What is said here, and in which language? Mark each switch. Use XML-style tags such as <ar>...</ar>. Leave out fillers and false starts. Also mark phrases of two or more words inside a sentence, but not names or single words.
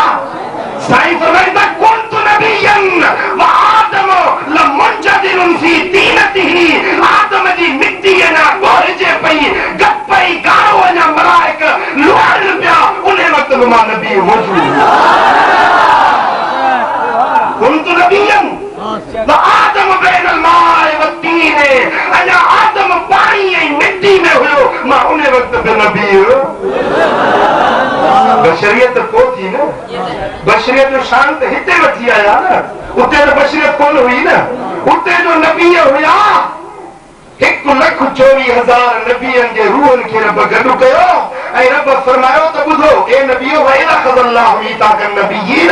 <sd>साईं फरमाईंदा</sd> <ar>كنت نبيا وآدم لمنجدل في طينته.</ar> <sd>आदम जी मिट्टी अञा ॻोहिजे पई, गपई गारो अञा मलाइक लुआइनि पिया, उन वक़्त में मां नबी मौजूद।</sd> <ar>كنت نبيا وآدم بين الماء والطين.</ar> <sd>अञा आदम पाणी ऐं मिट्टी में हुयो, मां उन वक़्त में नबी हुयो। बशरियत को थी न, बशरियत जो शान त हिते वठी आया न, उते त बशरियत कोन हुई न। उते जो नबी हुया 1,24,000 नबियनि जे रूहनि खे रब गॾु कयो ऐं रब फरमायो त ॿुधो ए नबियो</sd> <ar>وإذ أخذ الله ميثاق النبيين.</ar>